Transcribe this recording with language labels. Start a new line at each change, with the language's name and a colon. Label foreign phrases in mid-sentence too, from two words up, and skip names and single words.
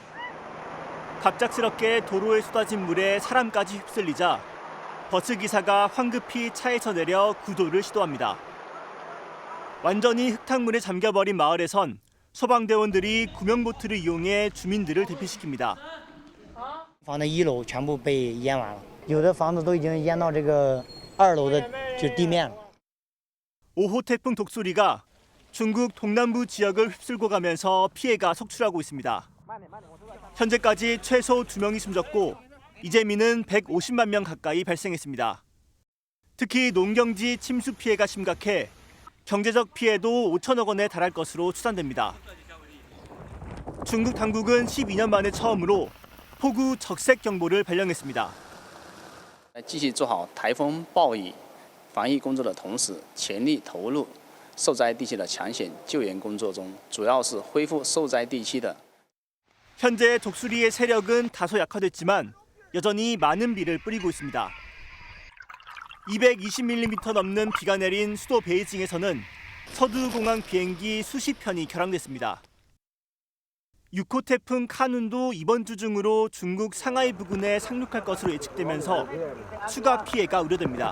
Korean: 갑작스럽게 도로에 쏟아진 물에 사람까지 휩쓸리자 버스 기사가 황급히 차에서 내려 구조를 시도합니다. 완전히 흙탕물에 잠겨버린 마을에선 소방대원들이 구명보트를 이용해 주민들을 대피시킵니다.
Chinese: 房的1楼全部被淹完了，有的房子都已经淹到这个2楼的就地面了。
Korean: 5호 태풍 독수리가 중국 동남부 지역을 휩쓸고 가면서 피해가 속출하고 있습니다. 현재까지 최소 2명이 숨졌고 이재민은 150만 명 가까이 발생했습니다. 특히 농경지 침수 피해가 심각해 경제적 피해도 5천억 원에 달할 것으로 추산됩니다. 중국 당국은 12년 만에 처음으로 폭우 적색 경보를 발령했습니다.
Chinese: 继续做好台风暴雨防疫工作的同时，全力投入受灾地区的抢险救援工作中，主要是恢复受灾地区的。
Korean: 현재 독수리의 세력은 다소 약화됐지만 여전히 많은 비를 뿌리고 있습니다. 220mm 넘는 비가 내린 수도 베이징에서는 서두공항 비행기 수십 편이 결항됐습니다. 6호 태풍 카눈도 이번 주 중으로 중국 상하이 부근에 상륙할 것으로 예측되면서 추가 피해가 우려됩니다.